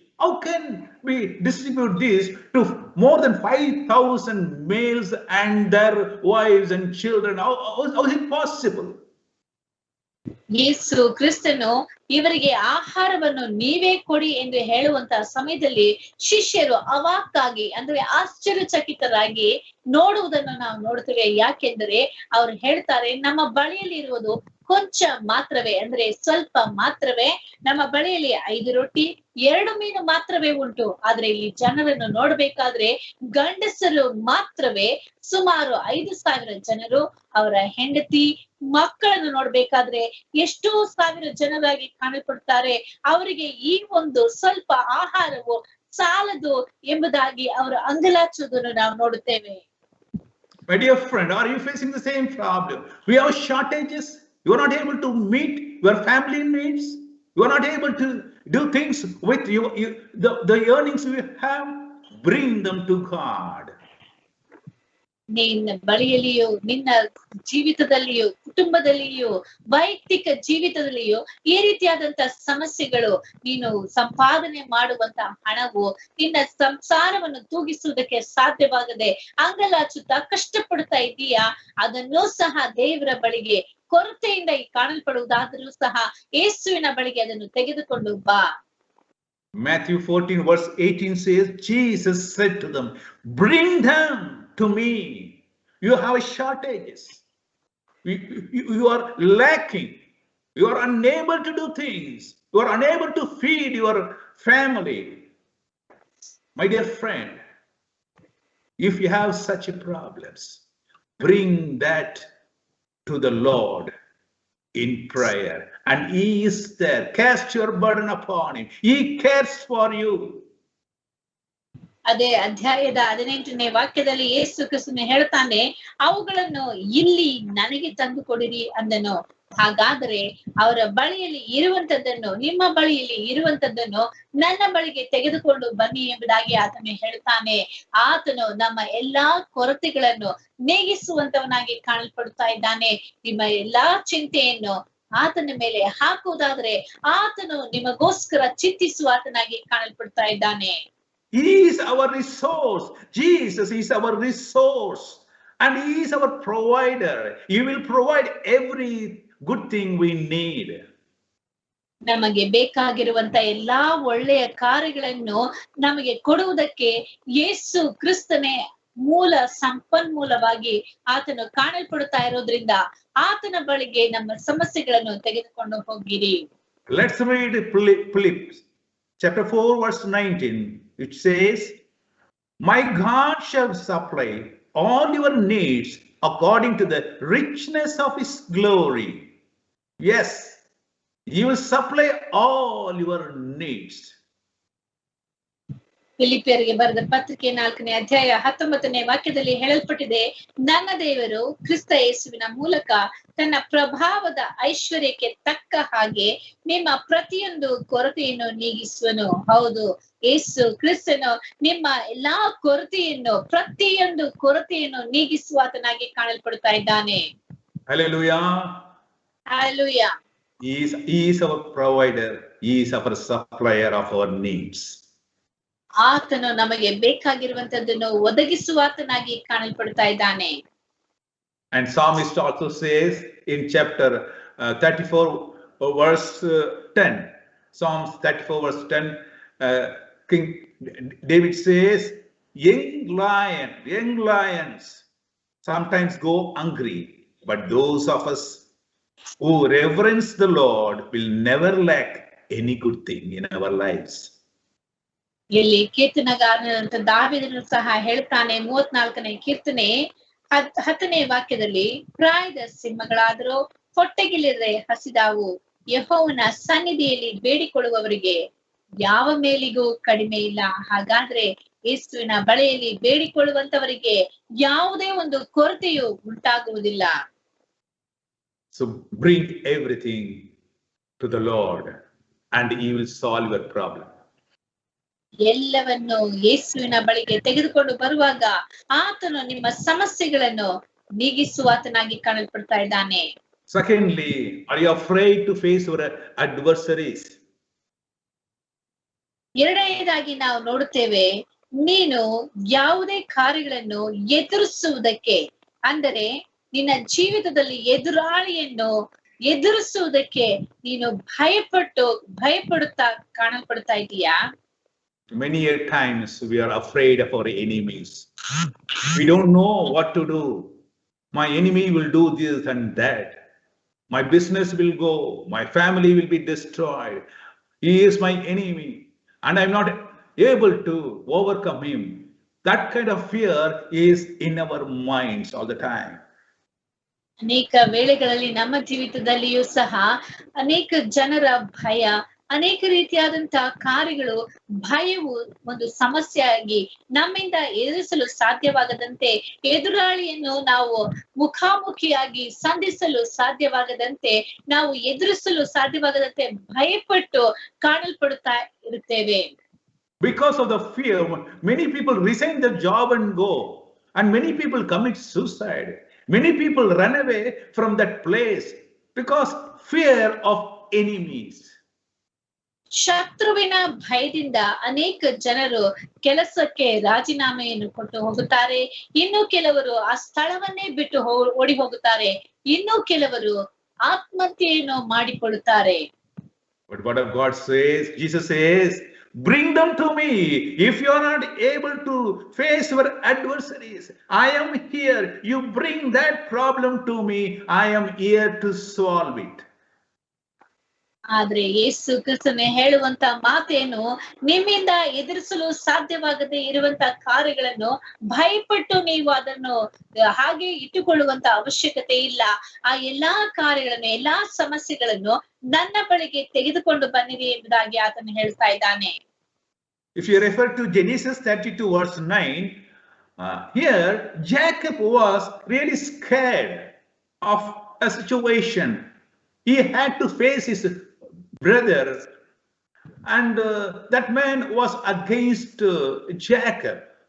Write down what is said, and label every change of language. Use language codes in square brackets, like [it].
[en] How can we distribute this to more than 5,000 males and their wives and children? How is it possible? [kn] ಯೇಸು ಕ್ರಿಸ್ತನು ಇವರಿಗೆ ಆಹಾರವನ್ನು ನೀವೇ ಕೊಡಿ ಎಂದು ಹೇಳುವಂತಹ ಸಮಯದಲ್ಲಿ ಶಿಷ್ಯರು ಅವಾಕ್ಕಾಗಿ, ಅಂದ್ರೆ ಆಶ್ಚರ್ಯಚಕಿತರಾಗಿ ನೋಡುವುದನ್ನು ನಾವು ನೋಡ್ತೇವೆ. ಯಾಕೆಂದರೆ ಅವರು ಹೇಳ್ತಾರೆ, ನಮ್ಮ ಬಳಿಯಲ್ಲಿ ಇರುವುದು ಕೊಂಚ ಮಾತ್ರವೇ, ಅಂದ್ರೆ ಸ್ವಲ್ಪ ಮಾತ್ರವೇ, ನಮ್ಮ ಬಳಿಯಲ್ಲಿ 5 ರೊಟ್ಟಿ 2 ಮೀನು ಮಾತ್ರವೇ ಉಂಟು. ಆದ್ರೆ ಇಲ್ಲಿ ಜನರನ್ನು ನೋಡ್ಬೇಕಾದ್ರೆ ಗಂಡಸರು ಮಾತ್ರವೇ ಸುಮಾರು 5,000 ಜನರು, ಅವರ ಹೆಂಡತಿ ಮಕ್ಕಳನ್ನು ನೋಡ್ಬೇಕಾದ್ರೆ ಎಷ್ಟೋ ಸಾವಿರ ಜನರಾಗಿ ಕಾಣಲ್ಪಡ್ತಾರೆ. ಅವರಿಗೆ ಈ ಒಂದು ಸ್ವಲ್ಪ ಆಹಾರವು ಸಾಲದು ಎಂಬುದಾಗಿ ಅವರು ಅಂಗಲಾಚುವುದನ್ನು ನಾವು ನೋಡುತ್ತೇವೆ. [en] My dear friend, are you facing the same problem? We have shortages. You are not able to meet your family needs. You are not able to do things with the earnings you have. Bring them to God. [kn] ನಿನ್ನ ಬಳಿಯಲ್ಲಿಯೂ, ನಿನ್ನ ಜೀವಿತದಲ್ಲಿಯೂ, ಕುಟುಂಬದಲ್ಲಿಯೂ, ವೈಯಕ್ತಿಕ ಜೀವಿತದಲ್ಲಿಯೂ ಈ ರೀತಿಯಾದಂತ ಸಮಸ್ಯೆಗಳು, ನೀನು ಸಂಪಾದನೆ ಮಾಡುವಂತ ಹಣವು ನಿನ್ನ ಸಂಸಾರವನ್ನು ತೂಗಿಸುವುದಕ್ಕೆ ಸಾಧ್ಯವಾಗದೆ ಅಂಗಲಾಚುತ್ತಾ ಕಷ್ಟಪಡ್ತಾ ಇದೀಯಾ, ಅದನ್ನೂ ಸಹ ದೇವರ ಬಳಿಗೆ ಕೊರತೆಯಿಂದ ಕಾಣಲ್ಪಡುವುದಾದರೂ ಸಹ ಯೇಸುವಿನ ಬಳಿಗೆ ಅದನ್ನು ತೆಗೆದುಕೊಂಡು ಬಾ. [en] Matthew 14 verse 18 says, Jesus said to them, bring them to me. You have shortages. You are lacking. You are unable to do things. You are unable to feed your family. My dear friend, if you have such problems, bring that to the Lord in prayer, and He is there. Cast your burden upon Him. He cares for you. [kn] ಅದೇ ಅಧ್ಯಾಯದ 18ನೇ ವಾಕ್ಯದಲ್ಲಿ ಯೇಸು ಕ್ರಿಸ್ತನು ಹೇಳ್ತಾನೆ, ಅವುಗಳನ್ನು ಇಲ್ಲಿ ನನಗೆ ತಂದು ಕೊಡಿರಿ ಅಂದನು. ಹಾಗಾದರೆ ಅವರ ಬಳಿಯಲ್ಲಿ ಇರುವಂತದ್ದನ್ನು, ನಿಮ್ಮ ಬಳಿಯಲ್ಲಿ ಇರುವಂತದ್ದನ್ನು ನನ್ನ ಬಳಿಗೆ ತೆಗೆದುಕೊಂಡು ಬನ್ನಿ ಎಂಬುದಾಗಿ ಆತನು ಹೇಳ್ತಾನೆ. ಆತನು ನಮ್ಮ ಎಲ್ಲಾ ಕೊರತೆಗಳನ್ನು ನೀಗಿಸುವಂತವನಾಗಿ ಕಾಣಲ್ಪಡ್ತಾ ಇದ್ದಾನೆ. ನಿಮ್ಮ ಎಲ್ಲಾ ಚಿಂತೆಯನ್ನು ಆತನ ಮೇಲೆ ಹಾಕುವುದಾದ್ರೆ ಆತನು ನಿಮಗೋಸ್ಕರ ಚಿಂತಿಸುವ ಆತನಾಗಿ ಕಾಣಲ್ಪಡ್ತಾ ಇದ್ದಾನೆ. [en] He is our resource. Jesus is our resource. And He is our provider. He will provide every good thing we need. [kn] ನಮಗೆ ಬೇಕಾಗಿರುವಂತ ಎಲ್ಲಾ ಒಳ್ಳೆಯ ಕಾರ್ಯಗಳನ್ನು ನಮಗೆ ಕೊಡುವುದಕ್ಕೆ ಯೇಸು ಕ್ರಿಸ್ತನೇ ಮೂಲ ಸಂಪನ್ಮೂಲವಾಗಿ ಆತನು ಕಾಣಲ್ಪಡುತ್ತಾ ಇರೋದ್ರಿಂದ ಆತನ ಬಳಿಗೆ ನಮ್ಮ ಸಮಸ್ಯೆಗಳನ್ನು ತೆಗೆದುಕೊಂಡು ಹೋಗಿರಿ. [en] Let's read Philippians chapter 4 verse 19. It says, "My God shall supply all your needs according to the richness of His glory." Yes, He will supply all your needs. [kn] ಫಿಲಿಪಿಯರಿಗೆ ಬರೆದ ಪತ್ರಿಕೆ 4ನೇ ಅಧ್ಯಾಯ 19ನೇ ವಾಕ್ಯದಲ್ಲಿ ಹೇಳಲ್ಪಟ್ಟಿದೆ, ನನ್ನ ದೇವರು ಕ್ರಿಸ್ತ ಯೇಸುವಿನ ಮೂಲಕ ತನ್ನ ಪ್ರಭಾವದ ಐಶ್ವರ್ಯಕ್ಕೆ ತಕ್ಕ ಹಾಗೆ ನಿಮ್ಮ ಪ್ರತಿಯೊಂದು ಕೊರತೆಯನ್ನು ನೀಗಿಸುವನು. ಹೌದು, ಯೇಸು ಕ್ರಿಸ್ತನು ನಿಮ್ಮ ಎಲ್ಲಾ ಪ್ರತಿಯೊಂದು ಕೊರತೆಯನ್ನು ನೀಗಿಸುವಾತನಾಗಿ ಕಾಣಲ್ಪಡ್ತಾ ಇದ್ದಾನೆ. [en] Hallelujah. Hallelujah. He is our provider. He is our supplier of our needs. [kn] ಆತನು ನಮಗೆ ಬೇಕಾಗಿರುವಂತದ್ದನ್ನು ಒದಗಿಸುವಾತನಾಗಿ ಕಾಣಲ್ಪಡ್ತಾ ಇದ್ದಾನೆ. [en] And psalmist also says in chapter 34 verse 10, Psalms 34 verse 10, King David says, young lions sometimes go hungry, but those of us who reverence the Lord will never lack any good thing in our lives. [kn] ಇಲ್ಲಿ ಕೀರ್ತನಗಾರನಂತ ದಾವೀದನು ಸಹ ಹೇಳ್ತಾನೆ, 34ನೇ ಕೀರ್ತನೆ 10ನೇ ವಾಕ್ಯದಲ್ಲಿ, ಪ್ರಾಯದ ಸಿಂಹಗಳಾದರೂ ಹೊಟ್ಟೆಗಿಲ್ಲದೆ ಹಸಿದಾವು, ಯೆಹೋವನ ಸನ್ನಿಧಿಯಲ್ಲಿ ಬೇಡಿಕೊಳ್ಳುವವರಿಗೆ ಯಾವ ಮೇಲಿಗೂ ಕಡಿಮೆ ಇಲ್ಲ. ಹಾಗಾದ್ರೆ ಯೇಸುವಿನ ಬಳಿಯಲ್ಲಿ ಬೇಡಿಕೊಳ್ಳುವಂತವರಿಗೆ ಯಾವುದೇ ಒಂದು ಕೊರತೆಯು ಉಂಟಾಗುವುದಿಲ್ಲ. [en] So bring everything to the Lord and He will solve your problem. [kn] ಎಲ್ಲವನ್ನು ಯೇಸುವಿನ ಬಳಿಗೆ ತೆಗೆದುಕೊಂಡು ಬರುವಾಗ ಆತನು ನಿಮ್ಮ ಸಮಸ್ಯೆಗಳನ್ನು ನೀಗಿಸುವಾತನಾಗಿ ಕಾಣಲ್ಪಡ್ತಾ ಇದ್ದಾನೆ. [en] Secondly, are you afraid to face your adversaries? [kn] ಎರಡನೇದಾಗಿ ನಾವು ನೋಡುತ್ತೇವೆ, ನೀನು ಯಾವುದೇ ಕಾರ್ಯಗಳನ್ನು ಎದುರಿಸುವುದಕ್ಕೆ, ಅಂದರೆ ನಿನ್ನ ಜೀವಿತದಲ್ಲಿ ಎದುರಾಳಿಯನ್ನು ಎದುರಿಸುವುದಕ್ಕೆ ನೀನು ಭಯಪಡುತ್ತಾ ಕಾಣಲ್ಪಡ್ತಾ ಇದೀಯಾ? [en] Many times we are afraid of our enemies. We don't know what to do. My enemy will do this and that. My business will go. My family will be destroyed. He is my enemy and I'm not able to overcome him. That kind of fear is in our minds all the time. [kn] ಅನೇಕ ವೇಳೆಗಳಲ್ಲಿ ನಮ್ಮ ಜೀವಿತದಲ್ಲಿಯೂ ಸಹ ಅನೇಕ ಜನರ ಭಯ, ಅನೇಕ ರೀತಿಯಾದಂತಹ ಕಾರ್ಯಗಳು, ಭಯವು ಒಂದು ಸಮಸ್ಯೆಯಾಗಿ ನಮ್ಮಿಂದ ಎದುರಿಸಲು ಸಾಧ್ಯವಾಗದಂತೆ, ಎದುರಾಳಿಯನ್ನು ನಾವು ಮುಖಾಮುಖಿಯಾಗಿ ಸಂಧಿಸಲು ಸಾಧ್ಯವಾಗದಂತೆ, ನಾವು ಎದುರಿಸಲು ಸಾಧ್ಯವಾಗದಂತೆ ಭಯಪಟ್ಟು ಕಾಣಲ್ಪಡುತ್ತಾ ಇರುತ್ತೇವೆ. [en] Because of the fear, many people resign their job and go, and many people commit suicide. Many people run away from that place because fear of enemies. [kn] ಶತ್ರುವಿನ ಭಯದಿಂದ ಅನೇಕ ಜನರು ಕೆಲಸಕ್ಕೆ ರಾಜೀನಾಮೆಯನ್ನು ಕೊಟ್ಟು ಹೋಗುತ್ತಾರೆ, ಇನ್ನು ಕೆಲವರು ಆ ಸ್ಥಳವನ್ನೇ ಬಿಟ್ಟು ಓಡಿ ಹೋಗುತ್ತಾರೆ, ಇನ್ನು ಕೆಲವರು ಆತ್ಮಹತ್ಯೆಯನ್ನು ಮಾಡಿಕೊಳ್ಳುತ್ತಾರೆ. [en] But what of God says? Jesus says, bring them to me. If you are not able to face your adversaries, I am here. You bring that problem to me. I am here to solve it. [kn] ಆದ್ರೆ ಯೇಸು ಕ್ರಿಸ್ತನೇ ಹೇಳುವಂತ ಮಾತೇನು, ನಿಮ್ಮಿಂದ ಎದುರಿಸಲು ಸಾಧ್ಯವಾಗದೆ ಇರುವಂತ ಕಾರ್ಯಗಳನ್ನು ಭಯಪಟ್ಟು ನೀವು ಅದನ್ನು ಹಾಗೆ ಇಟ್ಟುಕೊಳ್ಳುವಂತ ಅವಶ್ಯಕತೆ ಇಲ್ಲ. ಆ ಎಲ್ಲಾ ಕಾರ್ಯಗಳನ್ನು, ಎಲ್ಲಾ ಸಮಸ್ಯೆಗಳನ್ನು ನನ್ನ ಬಳಿಗೆ ತೆಗೆದುಕೊಂಡು ಬನ್ನಿರಿ ಎಂಬುದಾಗಿ ಆತನು ಹೇಳ್ತಾ ಇದ್ದಾನೆ. [en] If you refer to Genesis 32 verse 9, here Jacob was really scared of a situation. He had to face his brother, and that man was against Jacob.